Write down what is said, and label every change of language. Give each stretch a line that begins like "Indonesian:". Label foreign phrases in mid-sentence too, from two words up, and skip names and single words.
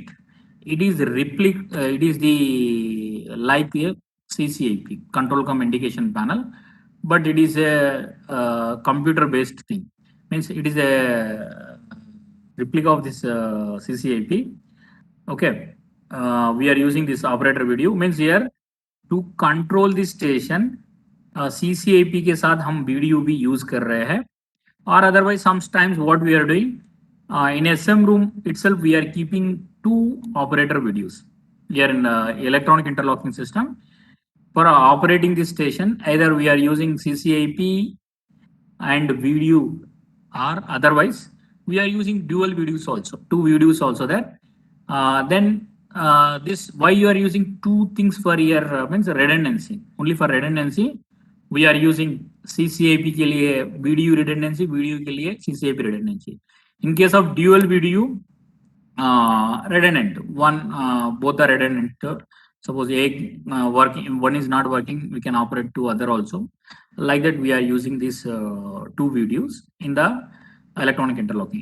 English: It is it is the like a CCIP, control com indication panel, but it is a computer based thing. Means it is a replica of this CCIP. Okay, we are using this operator video. Means here to control the station,
Hindi: CCIP के साथ हम video भी use कर रहे हैं.
English: Or otherwise, sometimes what we are doing in SM room itself, we are keeping two operator videos. Here in electronic interlocking system, for operating this station, either we are using CCIP and video, or otherwise we are using dual videos also, two videos also there. Then this why you are using two things for your means redundancy. Only for redundancy, we are using
Hindi: CCIP के लिए video redundancy, video के लिए CCIP redundancy.
English: In case of dual video, redundant, one both are redundant. Suppose a working, one is not working, we can operate two other also. Like that, we are using these two videos in the electronic interlocking.